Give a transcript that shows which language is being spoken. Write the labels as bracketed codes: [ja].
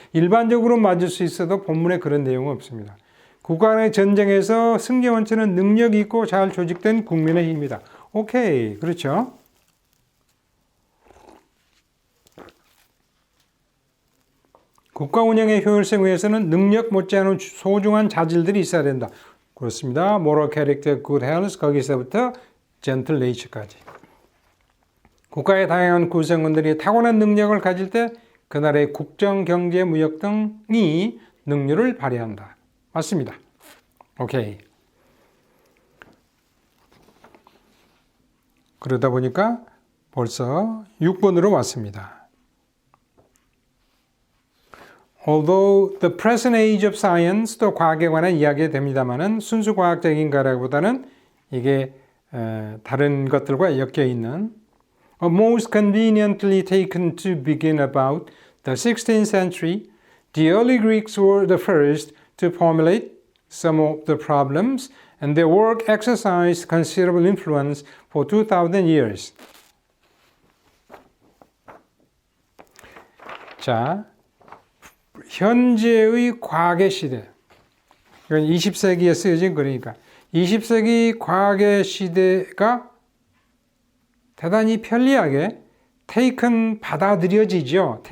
[ko] 일반적으로 맞을 수 있어도 본문에 그런 내용은 없습니다. 국가 간의 전쟁에서 승리 원천은 능력이 있고 잘 조직된 국민의 힘이다. 오케이, 그렇죠? 국가 운영의 효율성 위해서는 능력 못지않은 소중한 자질들이 있어야 된다. 그렇습니다. [en] moral character, good health, [ko] 거기서부터 [en] gentle nature까지. [ko] 국가의 다양한 구성원들이 타고난 능력을 가질 때 그 나라의 국정, 경제, 무역 등이 능률을 발휘한다. 맞습니다. 오케이. 그러다 보니까 벌써 6번으로 왔습니다. [en] Although the present age of science, [ko] 또 과학에 관한 이야기가 됩니다만은 순수 과학적인 거라기보다는 이게 다른 것들과 엮여 있는 [en] most conveniently taken to begin about the 16th century, the early Greeks were the first to formulate some of the problems, and their work exercised considerable influence for 2,000 years. [ko] 자, 현재의 과학의 시대, 이건 20세기에 쓰여진 거니까 20세기 과학의 시대가 대단히 편리하게 taken 받아들여지죠.